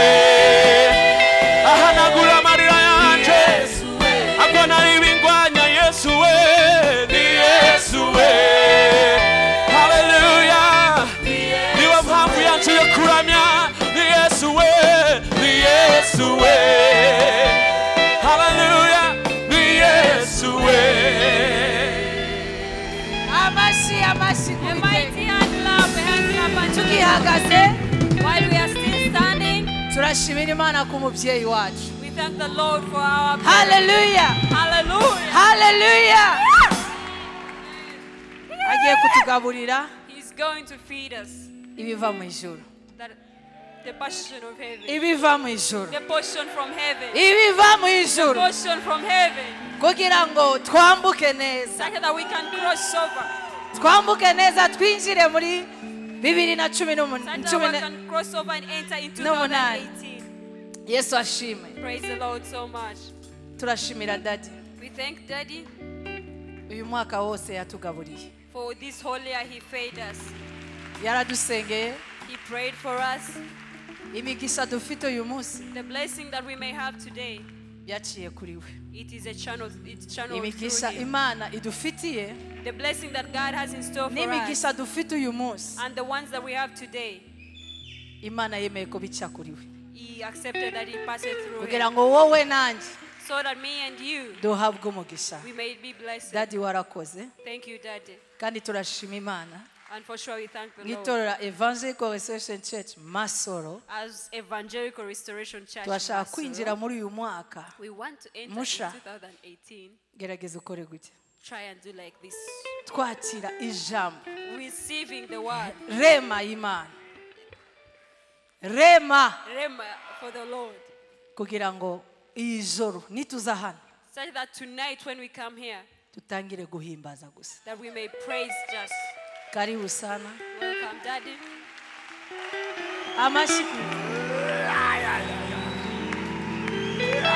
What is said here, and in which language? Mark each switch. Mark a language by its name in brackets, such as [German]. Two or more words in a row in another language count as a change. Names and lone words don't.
[Kinyarwanda] Ahanagura amarira yanje agona ibingwanya Yesu we, ni Yesu we. Hallelujah, niwe mpamvu yanje yo kuramya, ni Yesu we, ni Yesu we. Hallelujah, ni Yesu we. [English] A mighty hand clap, a hand clap, and [Kinyarwanda] tukihagaze [English] while we are still standing, [Kinyarwanda] turashimira Imana ku mubyeyi wacu. [English] we thank the Lord for our parents. Hallelujah, Hallelujah. [Kinyarwanda] hallelujah. Agiye kutugaburira [English] He's going to feed us. [Kinyarwanda] ibiva mu ijuru. [English] The portion of heaven. [Kinyarwanda] Ibiva mu ijuru. [English] The portion from heaven. [Kinyarwanda] Ibiva mu [English] The [Kinyarwanda] ijuru. [English] portion from heaven. [Kinyarwanda] Kugira ngo twambuke neza. [English] Such that we can cross over. [Kinyarwanda] Twambuke neza twinjire muri 2018. [English] Such that we can cross over and enter into 2018. [Kinyarwanda] Yesu ashime. [English] Praise the Lord so much. [Kinyarwanda] Turashimira Daddy. [English] We thank Daddy [Kinyarwanda] Uyu mwaka wose yatugaburiye. [English] for this whole year. He fed us. [Kinyarwanda] Yaradusengeye. [English] He prayed for us. [Kinyarwanda] Imigisha dufite uyu munsi [English] The blessing that we may have today, [Kinyarwanda] yaciye kuri we. [English] it is a channel. It's channeled [Kinyarwanda] Imigisha [English] through him. [Kinyarwanda] Imana idufitiye [English] The blessing that God has in store for us, [Kinyarwanda] n'imigisha dufite uyu munsi [English] and the ones that we have today, [Kinyarwanda] Imana yemeye ko bica kuri we. [English] He accepted that He passed it through [Kinyarwanda] Kugira [English] him, [Kinyarwanda] ngo wowe nanjye [English] so that me and you, [Kinyarwanda] duhabwe umugisha. [English] we may be blessed. [Kinyarwanda] Daddy warakoze [English] Thank you, Daddy. [Kinyarwanda] kandi turashima Imana. [English] And for sure, we thank the Lord. [Kinyarwanda] Ngitorera Evangelical Restoration Church Masoro [English] As Evangelical Restoration Church, [Kinyarwanda] turashaka Masoro, kwinjira muri uyu mwaka. [English] we want to enter [Kinyarwanda] Musha. [English] in 2018. [Kinyarwanda] Gerageza ukore gute. [English] Try and do like this. [Kinyarwanda] Twakira ijambo. [English] Receiving the word. [Kinyarwanda] Rema y'Imana. Rema [English] Rema for the Lord. [Kinyarwanda] kugira ngo iyi joro nituza hano [English] Such that tonight when we come here, [Kinyarwanda] tutangire guhimbaza gusa. [English] that we may praise just. [Swahili] Karibu sana. [English] Welcome, Daddy. [Kinyarwanda] Amashyi.